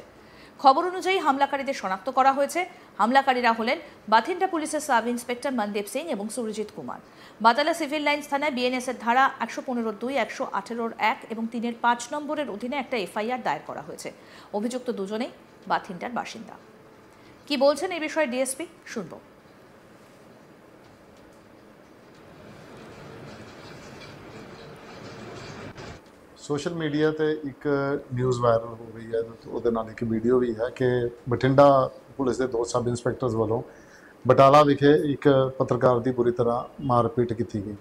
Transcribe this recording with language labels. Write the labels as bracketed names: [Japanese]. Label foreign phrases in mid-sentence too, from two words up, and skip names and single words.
[Bangla] খবর অনুযায়ী হামলাকারীদের শনাক্ত করা হয়েছে। হামলাকারীরা হলেন বাথিন্ডা পুলিশের [English] sub inspector [Bangla] মনদীপ সিং এবং সুরজিৎ কুমার। বাটালা সিভিল লাইন্স থানায় বিএনএস এর ধারা 115(2), 118(1) এবং 3(5) নম্বরের অধীনে একটা এফআইআর দায়ের করা হয়েছে। অভিযুক্ত দুজনেই বাথিন্ডার বাসিন্দা। কি বলছেন এই বিষয়ে ডিএসপি, শুনব। [English] social media [Punjabi] ਤੇ ਇੱਕ ਨਿਊਜ਼ ਵਾਇਰਲ ਹੋ ਰਹੀ ਹੈ, ਉਹਦੇ ਨਾਲ ਇੱਕ ਵੀਡੀਓ ਵੀ ਹੈ ਕਿ ਬਠਿੰਡਾ ਪੁਲਿਸ ਦੇ ਦੋ [English] sub inspectors [Punjabi] ਵੱਲੋਂ ਬਟਾਲਾ ਵਿਖੇ ਇੱਕ ਪੱਤਰਕਾਰ ਦੀ ਬੁਰੀ ਤਰ੍ਹਾਂ ਮਾਰਪੀਟ ਕੀਤੀ ਗਈ।